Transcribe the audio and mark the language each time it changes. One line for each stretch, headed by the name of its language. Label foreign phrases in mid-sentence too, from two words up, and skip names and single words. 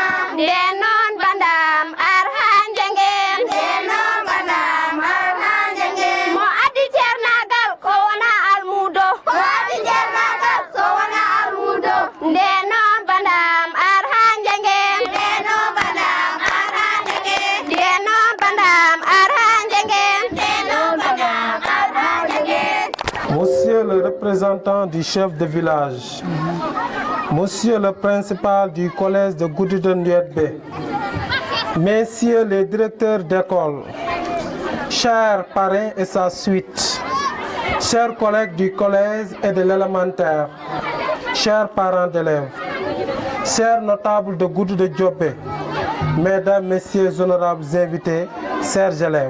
Fula: denon bandam arhan jangen denon bandam arhan jangen mo adi cernagal ko wona almudo ko adi cernagal ko wona almudo denon bandam arhan jangen denon bandam arhan jangen denon bandam arhan jangen denon bandam arhan jangen.
French: Monsieur le représentant du chef de village, Monsieur le principal du collège de Guddude Diobe, Messieurs les directeurs d'école, chers parrains et sa suite, chers collègues du collège et de l'élémentaire, chers parents d'élèves, chers notables de Guddude Diobe, mesdames, messieurs, honorables invités, chers élèves.